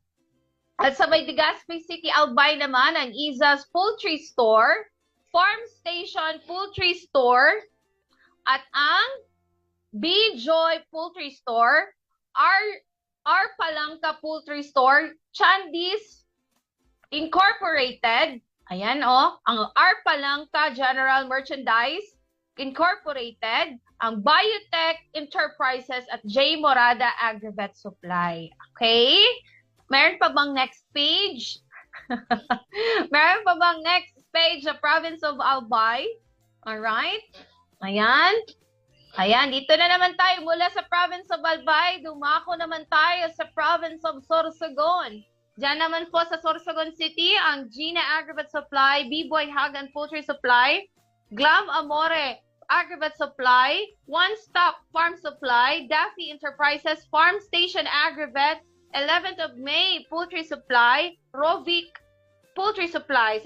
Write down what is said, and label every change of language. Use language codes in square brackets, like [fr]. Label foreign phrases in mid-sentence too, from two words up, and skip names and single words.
[tl] At sa may Legazpi City, Albay naman, ang Izas Poultry Store, Farm Station Poultry Store, at ang B-Joy Poultry Store, R Palangka Poultry Store, Chandis Incorporated, ayan ang R Palangka General Merchandise Incorporated, ang Biotech Enterprises at J Morada Aggregate Supply. Okay? Meron pa bang [en] next page? [tl] Meron pa bang [en] next page [tl] sa [en] province of Albay? [tl] Alright? Ayan. Ayan, dito na naman tayo mula sa [en] province of Albay. [tl] Dumako naman tayo sa [en] province of Sorsogon. [tl] Diyan naman po sa Sorsogon City, ang Gina Aggregate Supply, B-Boy Hagan Poultry Supply, Glam Amore Aggregate Supply, One Stop Farm Supply, Daffy Enterprises Farm Station Aggregate, 11th of May Poultry Supply, Rovic Poultry Supply.